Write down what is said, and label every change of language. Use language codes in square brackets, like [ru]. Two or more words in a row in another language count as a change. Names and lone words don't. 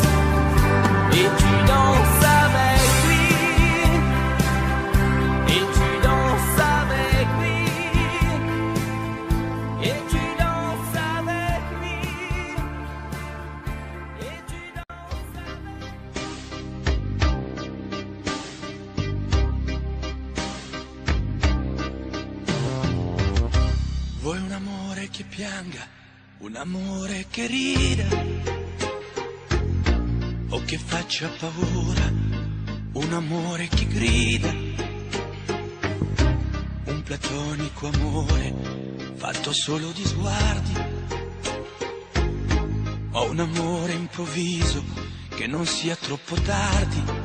[fr] Et tu danses avec lui, et tu danses avec lui, et tu danses avec lui, et tu danses [it] Vuoi un amore che pianga, un amore che rida, o che faccia paura, un amore che grida, un platonico amore fatto solo di sguardi, o un amore improvviso che non sia troppo tardi.